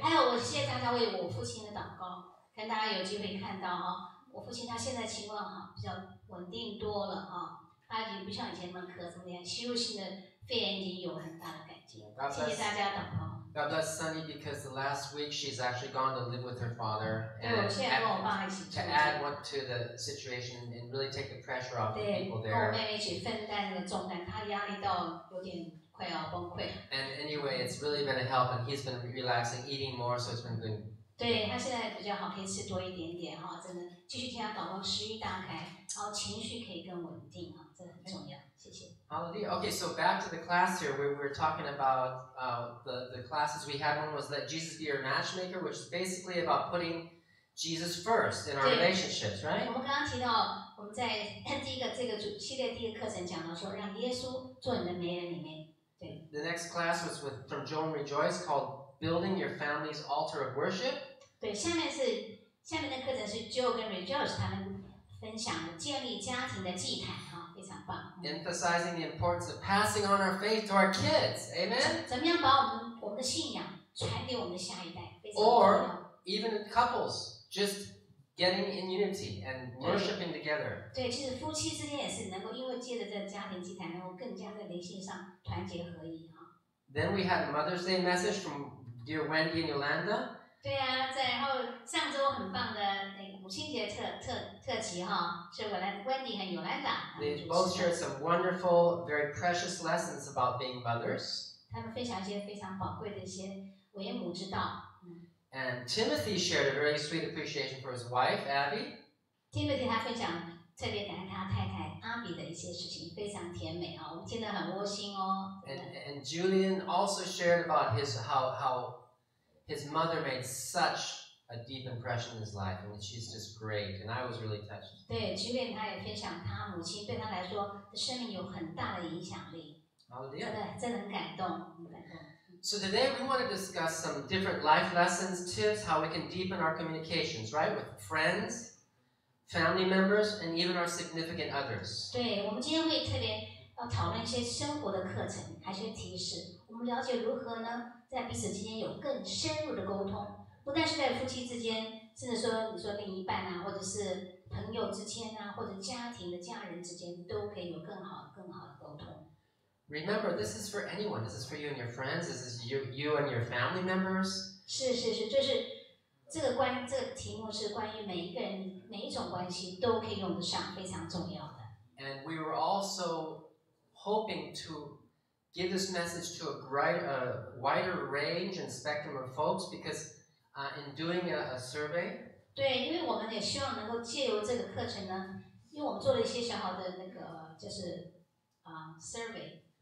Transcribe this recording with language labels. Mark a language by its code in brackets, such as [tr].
[zh] 还有，我谢谢大家为我父亲的祷告，跟大家有机会看到哈，我父亲他现在情况哈比较稳定多了哈，他已经不像以前那么咳这么样，吸入性的肺炎已经有很大的改进。谢谢大家祷告。 [en] God bless Sunny because the last week she's actually gone to live with her father and to add what to the situation and really take the pressure off the people there. [zh] 跟我妹妹一起分担那个重担，她压力到有点快要崩溃。 [en] And anyway, it's really been a help, and he's been relaxing, eating more, so it's been good. [zh] 对，他现在比较好，可以吃多一点点哈，真的继续替他祷告，食欲大开，然后情绪可以更稳定哈，这很重要。谢谢。 [en] Hallelujah. Okay, so back to the class here. We're talking about the classes we had. One was Let Jesus Be Your Matchmaker, which is basically about putting Jesus first in our relationships, right? [zh] 我们刚刚提到，我们在第一个这个系列第一个课程讲到说，让耶稣做你的媒人里面，对。 [en] The next class was from Joan Rejoice called Building Your Family's Altar of Worship. [zh] 对，下面的课程是 Joe 跟 Rejoice 他们分享了建立家庭的祭坛哈，非常棒。 [en] Emphasizing the importance of passing on our faith to our kids. Amen? [zh] 怎么样把我们的信仰传给我们的下一代，非常重 [en] Or [zh] 要。 [en] even couples, just getting in unity and worshiping together. [zh] 对，其实夫妻之间也是能够因为借着这个家庭祭坛，能够更加在灵性上团结合一哈。 [en] Then we had a Mother's Day message from dear Wendy and Yolanda. [zh] 对啊，然后上周很棒的那个母亲节特辑哈，是Wendy 和 Yolanda。 [en] They both shared some wonderful, very precious lessons about being mothers. [zh] 他们分享一些非常宝贵的一些为母之道。 [en] And Timothy shared a very sweet appreciation for his wife, Abby. [zh] Timothy 他分享特别感恩他太太阿比的一些事情，非常甜美啊，我们听得很窝心哦。 [en] And Julian also shared about how his mother made such a deep impression in his life, and she's just great. And I was really touched. [zh] 对 ，Julian 他也分享他母亲对他来说的生命有很大的影响力，真的很感动，很感动。 [en] So today we want to discuss some different life lessons, tips, how we can deepen our communications, right? With friends, family members, and even our significant others. [zh] 对，我们今天会特别要讨论一些生活的课程，还有一些提示。我们了解如何呢，在彼此之间有更深入的沟通，不但是在夫妻之间，甚至说你说另一半啊，或者是朋友之间啊，或者家庭的家人之间，都可以有更好的沟通。 [en] Remember, this is for anyone. This is for you and your friends. This is you and your family members. [zh] 是，就是这个题目是关于每一个人每一种关系都可以用得上，非常重要的。 [en] And we were also hoping to give this message to a wider range and spectrum of folks because in doing a survey. [zh] 对，因为我们也希望能够借由这个课程呢，因为我们做了一些小小的那个就是survey。